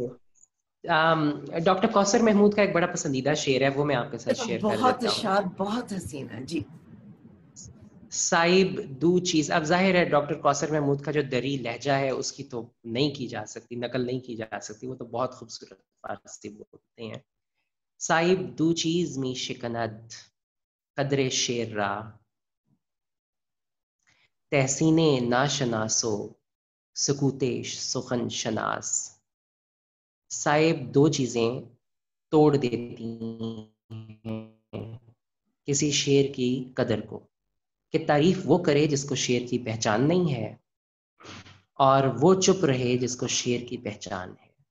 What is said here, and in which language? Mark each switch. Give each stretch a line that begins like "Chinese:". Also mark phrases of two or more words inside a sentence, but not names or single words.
Urdu: ڈاکٹر کوثر محمود کا ایک بڑا پسندیدہ شعر ہے، وہ میں آپ کے ساتھ شیئر کر بہت دیتا ہوں. اشعار بہت حسین ہے. جی
Persian: صاحب دو چیز.
Urdu: اب ظاہر ہے ڈاکٹر کوثر محمود کا جو دری لہجہ ہے اس کی تو نہیں کی جا سکتی، نقل نہیں کی جا سکتی، وہ تو بہت خوبصورت فارسی بولتے ہیں.
Persian: صاحب دو چیز می شکند قدر شیر را، تحسین ناشناسو سکوتش سخن شناس.
Urdu: صاحب دو چیزیں توڑ دیتی ہیں کسی شعر کی قدر کو، کہ تعریف وہ کرے جس کو شعر کی پہچان نہیں ہے، اور وہ چپ رہے جس کو شعر کی پہچان ہے.